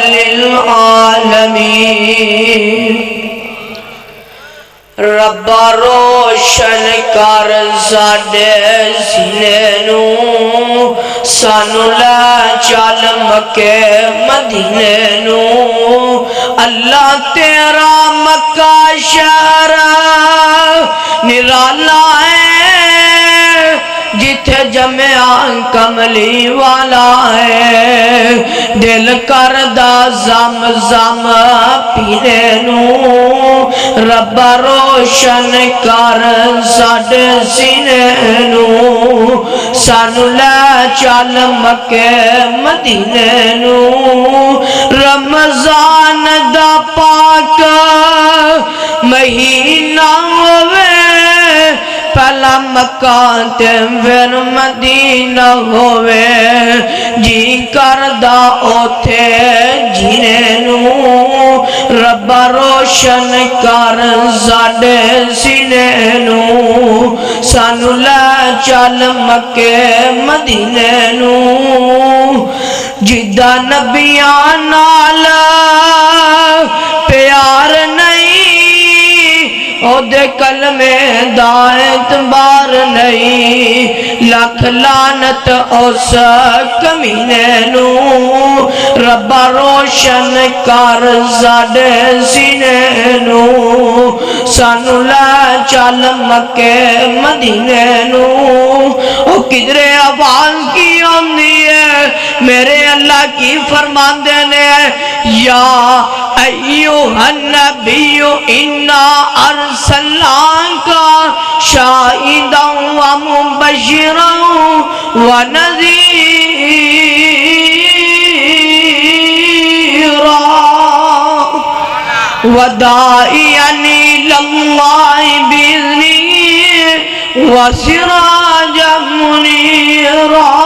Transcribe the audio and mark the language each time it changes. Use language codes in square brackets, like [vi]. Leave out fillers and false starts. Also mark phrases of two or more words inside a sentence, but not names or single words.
[pa] للعالمین ربا روشن کر ساڈے سینے نوں سانو لے چل مکے مدینے نوں اللہ تیرا مکہ شہر نرالا ہے جتھے جمعہ کملی والا ہے دل کردہ زم زم پینے نوں ربا روشن کر ساڈے سینے نوں سانو لے چل مکے مدینے نوں رمضان دا پاک مہینہ ہوئے پہلا مکہ تے پھر مدینہ ہوئے جی کردہ اوتھے جینے نوں ربا روشن کر ساڈے سینے نوں سانو لے چل مکے مدینے نوں جدہ نبیاں نال پیار نہیں او دے کلمے دا اعتبار نہیں لکھ لعنت اس کمینے نوں ربا روشن کر ساڈے سینے نوں سانو لے چل مکے مدینے نوں او کدرے آواز کی ہوندی ہے میرے اللہ کی فرماندے نے [ar] یا ایوہ النبی انا ارسلناک شاہدا ومبشرا ونذیرا وداعیا الی اللہ بإذنہ وسراجا منیرا